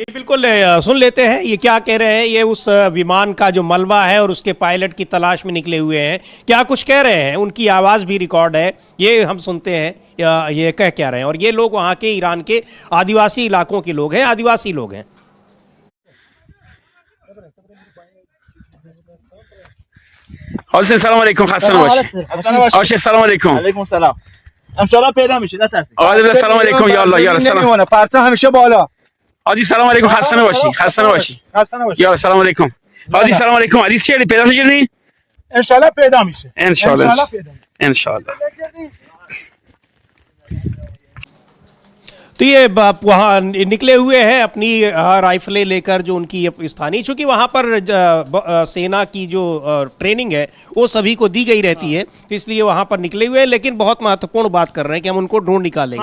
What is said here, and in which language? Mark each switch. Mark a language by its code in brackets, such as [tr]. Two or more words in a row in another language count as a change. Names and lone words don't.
[hi] जी बिल्कुल, सुन लेते हैं ये क्या कह रहे हैं। ये उस विमान का जो मलबा है और उसके पायलट की तलाश में निकले हुए हैं, क्या कुछ कह रहे हैं, उनकी आवाज़ भी रिकॉर्ड है, ये हम सुनते हैं ये कह क्या रहे हैं। और ये लोग वहाँ के ईरान के आदिवासी इलाकों के लोग हैं, आदिवासी लोग हैं। [fa] حسین سلام علیکم، خسته نباشی. آشه سلام علیکم. علیکم السلام. انشالله پیدا میشه، نترسید. آقا سلام علیکم، یا الله یا الله سلام. نمیمونه، پرچم همیشه بالا. حاجی سلام علیکم، خسته نباشی، خسته نباشی. خسته نباشی. یا سلام علیکم. حاجی سلام علیکم، حدیث چیه پیدا کردی؟ انشالله پیدا میشه. انشالله پیدا میشه. انشالله. [hi] तो ये वहाँ निकले हुए हैं अपनी राइफलें लेकर, जो उनकी स्थानीय, चूँकि वहाँ पर सेना की जो ट्रेनिंग है वो सभी को दी गई रहती है, तो इसलिए वहाँ पर निकले हुए हैं। लेकिन बहुत महत्वपूर्ण बात कर रहे हैं कि हम उनको ढूंढ निकालेंगे।